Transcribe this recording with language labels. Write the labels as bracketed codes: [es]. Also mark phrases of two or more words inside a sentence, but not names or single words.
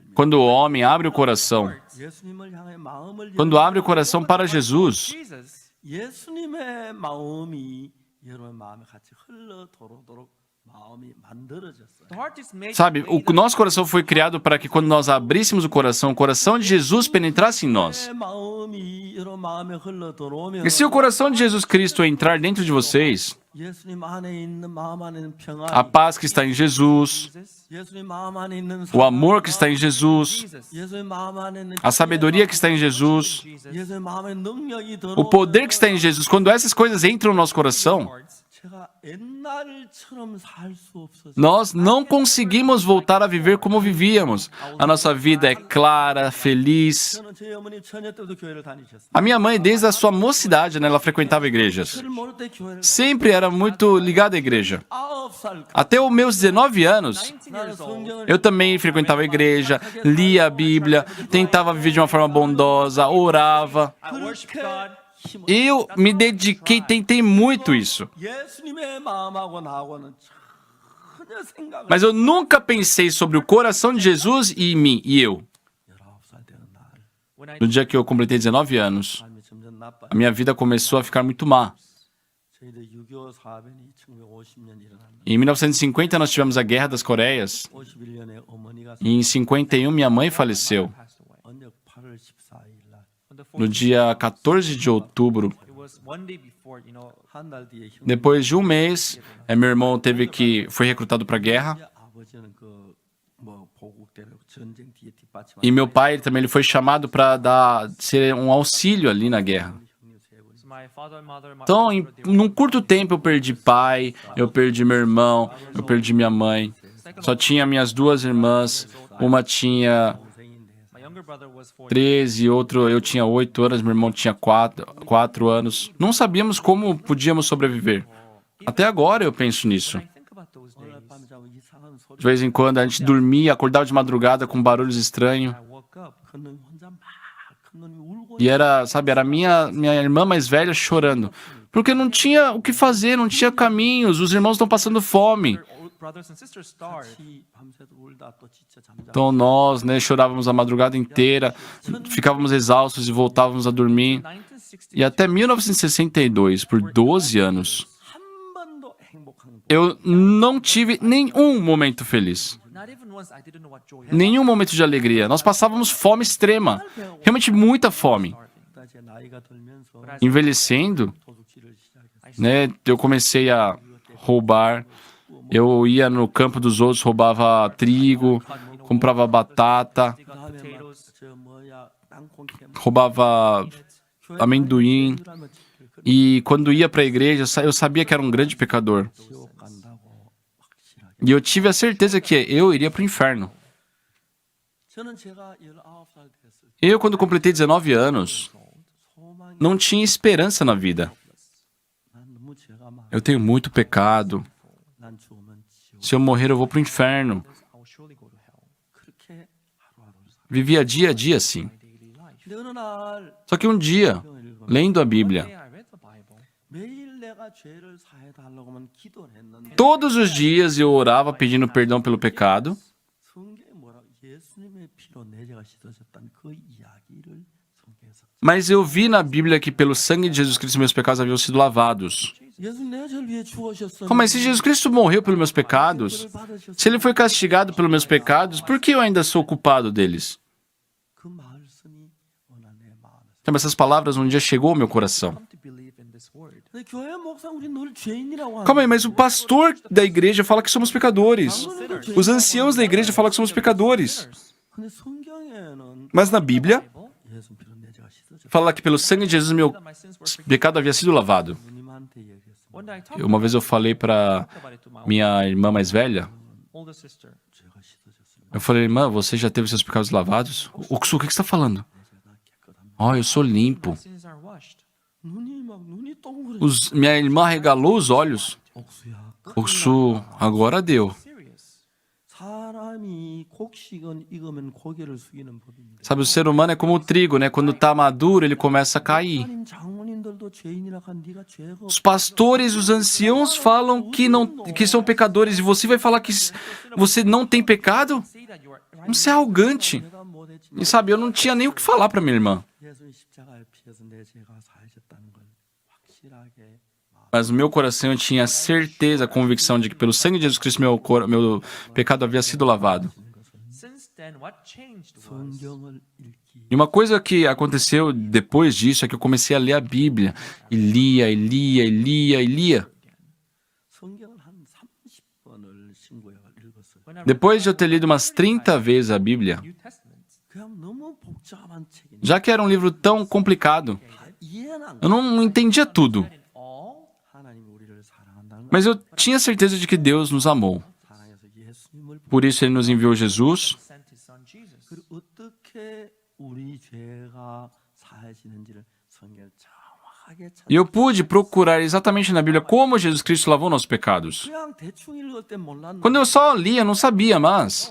[pt] quando o homem abre o coração, [ko] 예수님을 향해 마음을 [pt] quando abre o coração para Jesus, Jesus, [ko] 예수님의 마음이 여러분 마음에 같이 흘러 도록 마음이 만들어졌어요. [en] the heart is made. [pt] sabe, o nosso coração foi criado para que quando nós abríssemos o coração de Jesus penetrasse em nós. [ko] 내 마음이 여러분 마음에 흘러 들어오면 [pt] E se o coração de Jesus Cristo entrar dentro de vocês, [ko] 예수님 안에 있는 마음 안에 있는 평안, [pt] a paz que está em Jesus, Jesus, [ko] 예수님 마음 안에 있는 [pt] o amor que está em Jesus, Jesus, [ko] 예수님 마음 안에 있는 [pt] a sabedoria que está em Jesus, Jesus, [ko] 예수님 마음에 능력이 [pt] o poder que está em [ko] 들어오면 [pt] Jesus, quando essas coisas entram no nosso coração, [en] hearts, [ko] 제가 옛날처럼 살 수 없어서 [pt] nós não conseguimos voltar a viver como vivíamos. A nossa vida é clara, feliz. [ko] 저는 저희 어머니 처녀 때부터 교회를 다니셨어요. [pt] A minha mãe, desde a sua mocidade, né, ela frequentava igrejas. [ko] 저를 모를 때 교회를 [pt] Sempre era muito ligada à igreja. [ko] 9살 [pt] Até os meus 19 anos, 19 [ko] 나는 [en] years old. [ko] 성경을 [pt] eu também frequentava a igreja, lia a Bíblia, tentava viver de uma forma bondosa, orava. [en] I worship God. [ko] 힘을 [pt] Eu me dediquei, tentei muito isso. [ko] 예수님의 마음하고 나하고는 전혀 생각을 [pt] Mas eu nunca pensei sobre o coração de Jesus e mim, e eu. [ko] 19살 되는 날 [en] When I [pt] No dia que eu completei 19 anos, [ko] 삶이 점점 나빠. [pt] a minha vida começou a ficar muito má. [ko] 저희들 6.25 사변이 1950년 일어났는데 [pt] Em 1950 nós tivemos a Guerra das Coreias. [ko] 51년에 어머니가 [pt] E em 51 minha mãe faleceu. [en] passed away. [ko] 언역 8월 14일 날 [en] On the [pt] No [en] 4th, [pt] dia 14 de outubro, [en] it was one day before, [ko] 한 달 뒤에 형 [pt] depois de um mês, meu irmão foi recrutado para a guerra. [ko] 아버지는 그뭐 보국대로 전쟁 뒤에 뒷받침 [pt] E meu pai também ele foi chamado para ser um auxílio ali na guerra. [en] so my father and mother, my [pt] Então, [en] brother, they [pt] num curto tempo, eu perdi pai, eu perdi meu irmão, eu perdi minha mãe. Só tinha minhas duas irmãs. Uma tinha [ko] 동생인데 [en] my younger brother was 4 13, [pt] outro eu tinha 8 anos, meu irmão tinha 4 anos. Não sabíamos como podíamos sobreviver. Até agora eu penso nisso. [en] When I think about those days, [ko] 오늘 밤에 자면 이상한 소리 [pt] De vez em quando a gente dormia, acordava de madrugada com barulhos estranhos. [en] I woke up. [ko] 큰 놈이 혼자 막 큰 놈이 울고 [pt] E era, sabe, era minha irmã mais velha chorando. Porque não tinha o que fazer, não tinha caminhos, os irmãos estão passando fome. [en] Their old brothers and sisters starved. [ko] 같이 밤새도 울다 또 진짜 잠자 [pt] Então nós, né, chorávamos a madrugada inteira, ficávamos exaustos e voltávamos a dormir. 1960, E até 1962, por 12 anos, [ko] 한 번도 행복한 [pt] eu não tive nenhum momento feliz. [en] not even once I didn't know what joy was. [pt] Nenhum momento de alegria. Nós passávamos fome extrema. Realmente muita fome. [ko] 보다 제 나이가 들면서 [pt] Envelhecendo, [ko] 도둑질을 시작했어요. [pt] né, eu comecei a roubar. Eu ia no campo dos outros, roubava trigo, comprava batata, [en] They got [ko] 그다음에 [en] potatoes, [ko] 막저 뭐야 땅콩 캐 [pt] roubava amendoim. E quando ia para a igreja, eu sabia que era um grande pecador. [ko] 지옥 간다고 확실하게. [pt] E eu tive a certeza que eu iria para o inferno. [ko] 저는 제가 19살 됐을 때 [pt] Eu, quando completei 19 anos, [ko] 소망이 [pt] não tinha esperança na vida. [ko] 난 너무 죄가 많아. [pt] Eu tenho muito pecado. [ko] 난 죽으면 지옥. [pt] Se eu morrer, eu vou para o inferno. [en] I will surely go to hell. [ko] 그렇게 하루하루를 살. [pt] Vivia dia a dia assim. [en] daily life. [ko] 근데 어느 날 [pt] Só que um dia, lendo a Bíblia, [en] One day I read the Bible. [ko] 매일 내가 죄를 사해 달라고만 기도를 했는데 [pt] todos os dias eu orava pedindo perdão pelo pecado, [ko] 성경에 뭐라고 예수님의 피로 내 죄가 씻어졌다는 그 이야기를 성경에서 [pt] mas eu vi na Bíblia que pelo sangue de Jesus Cristo meus pecados haviam sido lavados. [ko] 예수님 내 죄를 위해 죽으셨어. [pt] Mas se Jesus Cristo morreu pelos meus pecados, se ele foi castigado pelos meus pecados, por que eu ainda sou culpado deles? [ko] 그 말씀이 오늘 내 마음에. [pt] Então, essas palavras um dia chegou ao meu coração. [en] Come to believe in this word. [ko] 근데 교회 목사 우리 늘 죄인이라고 [pt] Calma aí, mas o pastor da igreja fala que somos pecadores. Os anciãos da igreja falam que somos pecadores. [ko] 근데 성경에는 [pt] Mas na Bíblia, [ko] 예수 피로 내 죄가 씻어졌다. [pt] fala que pelo sangue de Jesus meu [en] That my sins were forgiven. [pt] pecado havia sido lavado. [ko] 누님한테 얘기했습니다. [en] One day I talked [pt] Uma vez eu falei para [en] about it to my [pt] minha irmã mais velha, [en] older sister. [ko] 죄가 씻어졌습니다. [pt] eu falei, irmã, você já teve seus pecados lavados? Oksu, o que você está falando? Oh, eu sou limpo. [en] Sins are washed. [ko] 눈이 동그래. [pt] Minha irmã regalou os olhos. [ko] 옥수야. [pt] Oksu, agora deu. [en] Serious. [ko] 사람이 곡식은 익으면 고개를 숙이는 법입니다. [pt] Sabe, o ser humano é como o trigo, né? Quando tá maduro, ele começa a cair. [ko] 하나님 장로님들도 죄인이라 한 네가 죄가 [pt] Os pastores, os anciãos falam que são pecadores e você vai falar que você não tem pecado? [en] Say that you are right. [pt] Você é arrogante. [ko] 내가 못했지만 [pt] E sabe, eu não tinha nem o que falar para minha irmã. [ko] 예수님 십자가에 피해서 내 죄가 사해졌다는 걸 확실하게 [pt] Mas no meu coração eu tinha certeza, a convicção de que pelo sangue de Jesus Cristo meu pecado havia sido lavado. [en] Since then, what changed was [ko] 성경을 읽기. [pt] E uma coisa que aconteceu depois disso é que eu comecei a ler a Bíblia. E lia, e lia, e lia, e lia. [ko] 성경을 한 30번을 신구약을 읽었어요. [en] when I read [pt] Depois de eu ter lido umas 30 vezes a Bíblia, [en] New Testament. [ko] 그냥 너무 복잡한 책이니까 [pt] já que era um livro tão complicado, [ko] 다 이해는 안 [pt] eu não entendia tudo. [en] In all, [ko] 하나님이 우리를 사랑한다는 걸 [pt] Mas eu tinha certeza de que Deus nos amou. [ko] 사랑해서 예수님을 [pt] Por isso ele nos enviou Jesus. [en] sent his son Jesus. [ko] 그리고 어떻게 우리 죄가 사해지는지를 성경을 정확하게 찾아 [pt] E eu pude procurar exatamente na Bíblia como Jesus Cristo lavou nossos pecados. [ko] 그냥 대충 읽을 때 몰랐는데 [pt] Quando eu só lia, eu não sabia, mas